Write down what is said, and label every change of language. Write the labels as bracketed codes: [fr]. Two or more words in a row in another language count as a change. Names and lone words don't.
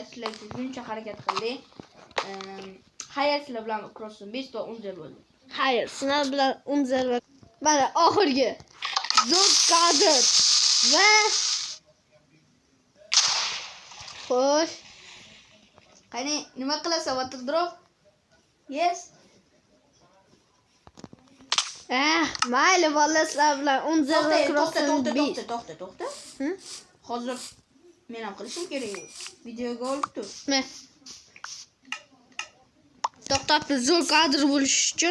[uz] Sizlar uchun shuncha harakat qildik. Xayr, sizlar bilan Cross'un 5 ta Unzer bo'ldi. Hayır, sizlar bilan Unzer va mana oxirgi zo'r kadr va xo'sh. Qani, nima qilasan? [en] Water drop? [uz] Yes. Mayli, vallahi sizlar bilan Unzer va Cross'un 5. To'xta. Hozir men ham qilishim kerak. Videoga olib tur. To'xtab zo'r kadr bo'lish uchun.